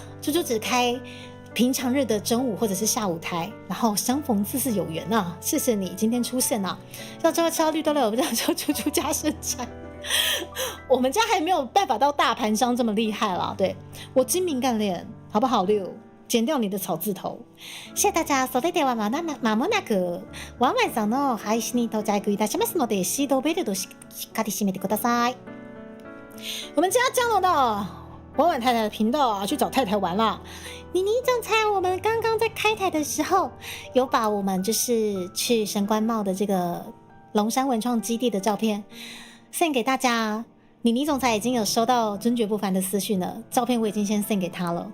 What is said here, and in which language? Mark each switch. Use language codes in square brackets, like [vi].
[zh] 猪猪只开平常日的中午或者是下午台，然后相逢自是有缘啊，谢谢你今天出现啊。要这个吃到绿豆类，我不知道叫猪猪家生产。我们家还没有办法到大盘商这么厉害啦，对，我精明干練好不好？6剪掉你的草字頭。謝謝大家。 [ja] それでは間もなくワンワンさんの配信に到着いたしますので、シートベルトしっかり締めてください。 [zh] 我们家降落到婉婉太太的频道啊，去找太太玩了。妮妮总裁，我们刚刚在开台的时候，有把我们就是去神官帽的这个龙山文创基地的照片send 给大家。妮妮总裁已经有收到尊爵不凡的私讯了，照片我已经先 send 给他了。